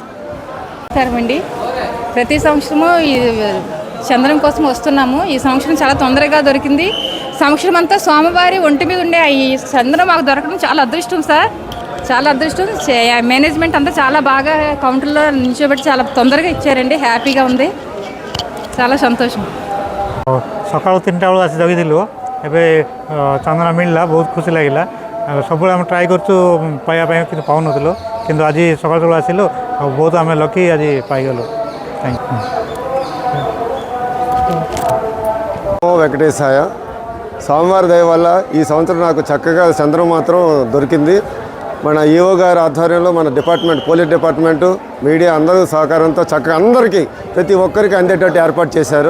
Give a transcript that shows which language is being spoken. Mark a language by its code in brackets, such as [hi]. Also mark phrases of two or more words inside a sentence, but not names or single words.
[te] సరేమండి, ప్రతి సంవత్సరము ఈ చందనం కోసం వస్తున్నాము. ఈ సంవత్సరం చాలా తొందరగా దొరికింది. సంవత్సరం అంతా స్వామివారి ఒంటి మీద ఉండే ఈ చందనం మాకు దొరకడం చాలా అదృష్టం సార్. చాలా అదృష్టం. మేనేజ్మెంట్ అంతా చాలా బాగా కౌంటర్లో నిల్చోబెట్టి చాలా తొందరగా ఇచ్చారండి. హ్యాపీగా ఉంది. చాలా సంతోషం. [or] ସକାଳୁ 3ଟା ବେଳୁ ଆସି ଜଗିଥିଲୁ। ଏବେ ଚନ୍ଦନ ମିଳିଲା, ବହୁତ ଖୁସି ଲାଗିଲା। ସବୁବେଳେ ଆମେ ଟ୍ରାଏ କରୁଛୁ ପାଇବା ପାଇଁ, କିନ୍ତୁ ପାଉନଥିଲୁ, କିନ୍ତୁ ଆଜି ସକାଳୁ ସକାଳୁ ଆସିଲୁ ଆଉ ବହୁତ ଆମେ ଲକି ଆଜି ପାଇଗଲୁ। [en] ଥ୍ୟାଙ୍କ [te] యూ. వెంకటేశాయ. స్వామివారి దయ వల్ల ఈ సంవత్సరం నాకు చక్కగా చంద్రం మాత్రం దొరికింది. మన ఈఓ గారి ఆధ్వర్యంలో మన డిపార్ట్మెంట్, పోలీస్ డిపార్ట్మెంటు, మీడియా అందరూ సహకారంతో చక్కగా అందరికీ ప్రతి ఒక్కరికి అందేటట్టు ఏర్పాటు చేశారు.